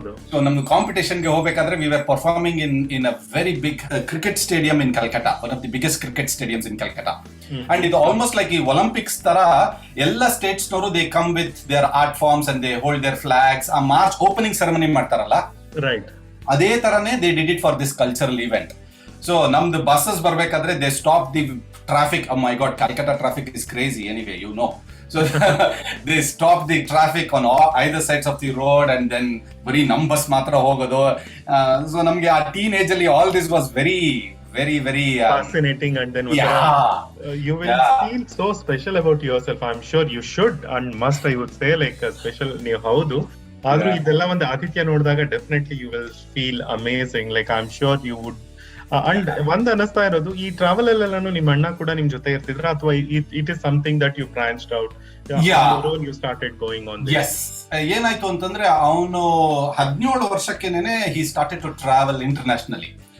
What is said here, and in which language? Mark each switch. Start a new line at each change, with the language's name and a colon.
English: so
Kannada: ನಮ್ದು ಕಾಂಪಿಟೇಷನ್ಗೆ ಹೋಗ್ಬೇಕಾದ್ರೆ
English: We were performing in a very big cricket stadium in Calcutta, one of the biggest cricket stadiums in Calcutta. And ಇದು almost like
Kannada: ಈ Olympics ತರ ಎಲ್ಲ States ನವರು
English: They come with their art forms and they hold their flags. ಆ march opening ceremony
Kannada: ಮಾಡ್ತಾರಲ್ಲ, ಅದೇ ತರನೇ
English: They did it for this cultural event. So
Kannada: ನಮ್ದು ಬಸ್ಸಸ್ ಬರ್ಬೇಕಾದ್ರೆ
English: They stop the traffic. Oh my God, Calcutta traffic is crazy anyway, you know. So they stop the traffic on either sides of the road and then
Kannada: bari numbers matra hogodu.
English: So
Kannada: namge a teenage alli
English: all this was very fascinating, and then you will feel so special about yourself. I'm sure you should and must, I would say, like a special
Kannada: ನೀವು ಹೌದು. ಆದ್ರೂ ಇದೆಲ್ಲ ಒಂದು ಆತಿಥ್ಯ ನೋಡಿದಾಗ
English: Definitely you will feel amazing. Like I am sure you would. And
Kannada: ಒಂದ್ ಅನಿಸ್ತಾ ಇರೋದು, ಈ ಟ್ರಾವೆಲ್ ಅಲ್ಲೆಲ್ಲಾನು ನಿಮ್ಮ ಅಣ್ಣ ಕೂಡ ನಿಮ್ ಜೊತೆ ಇರ್ತಿದ್ರ, ಅಥವಾ
English: It is something that you branched out, you started going on this? Yes,
Kannada: ಏನಾಯ್ತು ಅಂತಂದ್ರೆ ಅವನು 17 ವರ್ಷಕ್ಕೆನೆ
English: He started to travel internationally.